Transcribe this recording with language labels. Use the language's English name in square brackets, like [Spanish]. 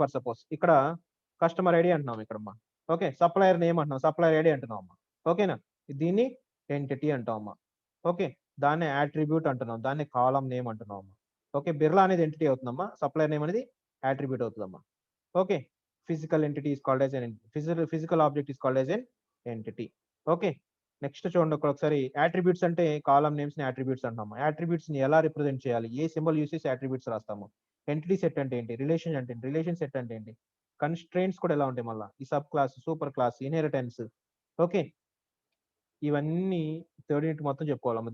[Telugu] For suppose ఇక్కడ customer ID అంటున్నాం ఇక్కడ అమ్మా. ఓకే, సప్లయర్ నేమ్ అంటున్నాం, సప్లయర్ ఐడి అంటున్నాం అమ్మా. ఓకేనా, దీన్ని ఎంటిటీ అంటాం అమ్మా. ఓకే, దాన్ని అట్రిబ్యూట్ అంటున్నాం, దాన్ని కాలం నేమ్ అంటున్నాం అమ్మా. ఓకే, బిర్లా అనేది ఎంటిటీ అవుతుందమ్మా, సప్లయర్ నేమ్ అనేది అట్రిబ్యూట్ అవుతుందమ్మా. [English] Okay, physical entity is called as an physical object is called as an entity. [Telugu] Okay, next చూడండి ఒకసారి. అట్రిబ్యూట్స్ అంటే కాలం నేమ్స్ ని అట్రిబ్యూట్స్ అంటాము. అట్రిబ్యూట్స్ ని ఎలా రిప్రజెంట్ చేయాలి, ఏ సింబల్ యూస్ చేసి అట్రిబ్యూట్స్ రాస్తాము. ఎంటిటీ సెట్ అంటే ఏంటి, రిలేషన్ అంటే ఏంటి, రిలేషన్ సెట్ అంటే ఏంటి, కన్స్ట్రెయింట్స్ కూడా ఎలా ఉంటాయి, మళ్ళీ ఈ sub class, super class, inheritance. Okay, ఇవన్నీ థర్డ్ యూనిట్ మొత్తం చెప్పుకోవాలమ్మా.